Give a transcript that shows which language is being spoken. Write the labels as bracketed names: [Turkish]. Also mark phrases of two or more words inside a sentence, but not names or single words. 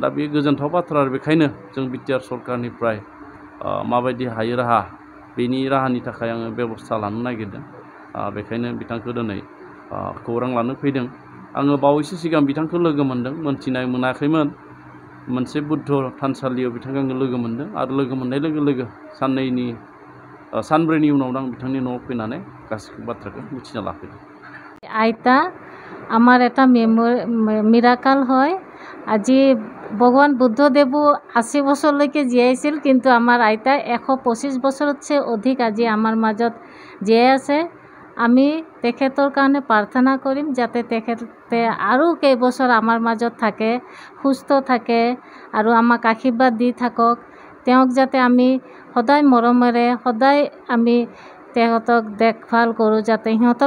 [Bodo] बे गोजोनथाव बाथ्रा आरो बेखायनो जों बिटिआर सरकारनिफ्राय माबायदि हायो राहा बेनि राहानि थाखाय आङो बेबस्था लानो नागिरदों बेखायनो बिथांखौ दिनै खौरां लानो फैदों आङो बावैसो सिगां बिथांखौ लोगो मोनदों मोनथिनाय मोनाखैमोन मोनसे बुद्ध थानसालियाव बिथांखौ आङो लोगो मोनदों आरो लोगो मोननाय लोगो लोगो सानब्रैनि उनाव आं बिथांनि न'आव फैनानै गासैबो बाथ्राखौ मिथिना लाफैदों [Assamese] আইতা আমার এটা মিরাকাল হয় আজি ভগৱান বুদ্ধদেৱো 80 বছৰলৈকে জীয়াইছিল কিন্তু আমাৰ আইতা 125 বছৰতছে অধিক আজি আমাৰ মাজত জীয়াই আছে আমি তেখেতৰ কাৰণে প্ৰাৰ্থনা কৰিম যাতে তেখেতে আৰু কেইবছৰ আমাৰ মাজত থাকে সুস্থ থাকে আৰু আমাক আশীৰ্বাদ দি থাকক তেওঁক যাতে আমি সদায় মৰমেৰে সদায় আমি তেখেতক দেখভাল কৰোঁ যাতে সিহঁতৰ